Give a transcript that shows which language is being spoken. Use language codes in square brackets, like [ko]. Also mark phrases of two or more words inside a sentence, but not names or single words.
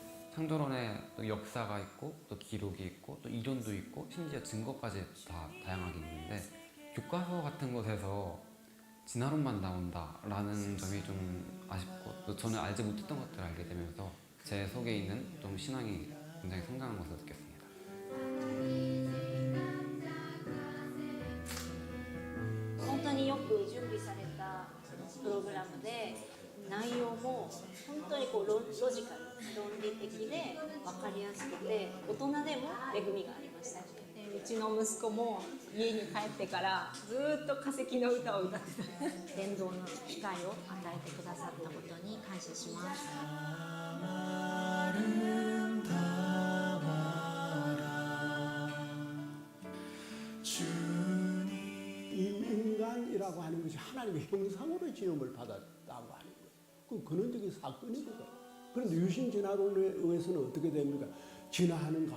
[ko] 창조론에 또 역사가 있고 또 기록이 있고 또 이론도 있고 심지어 증거까지 다 다양하게 있는데 교과서 같은 곳에서 진화론만 나온다라는 점이 좀 아쉽고 또 저는 알지 못했던 것들을 알게 되면서 제 속에 있는 좀 신앙이 굉장히 성장한 것을 느꼈습니다. [ja] 本当によく準備されたプログラムで内容も本当にこうロジカル、論理的で分かりやすくて大人でも恵みがありました。うちの息子も家に帰ってからずっと化石の歌を歌ってた。伝道の機会を与えてくださったことに感謝します。 [ko] 인간이라고 하는 것이 하나님의 형상으로 지음을 받았다고 하는 거예요. 그 근원적인 사건이거든. 그런데 유신 진화론에 의해서는 어떻게 됩니까?